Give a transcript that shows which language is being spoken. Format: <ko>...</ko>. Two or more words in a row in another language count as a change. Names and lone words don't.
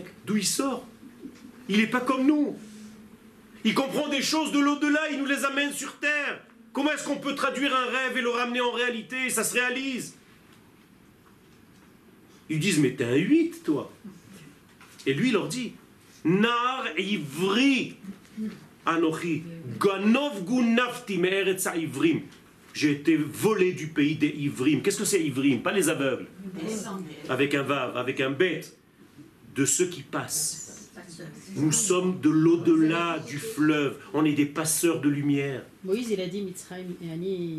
<fr>D'où il sort? Il n'est pas comme nous. Il comprend des choses de l'au-delà, il nous les amène sur terre. Comment est-ce qu'on peut traduire un rêve et le ramener en réalité et ça se réalise? Ils disent, mais t'es un 8, toi. Et lui, il leur dit,</fr> <he>נער עברי אנוכי, גנוב גונבתי מארץ עברים.</he> <fr>J'ai été volé du pays des ivrim. Qu'est-ce que c'est ivrim? Pas les aveugles. Avec un vav, avec un bête. De ceux qui passent. Nous sommes de l'au-delà du fleuve. On est des passeurs de lumière. Moïse, il a dit Mitzrayim et Ani.</fr>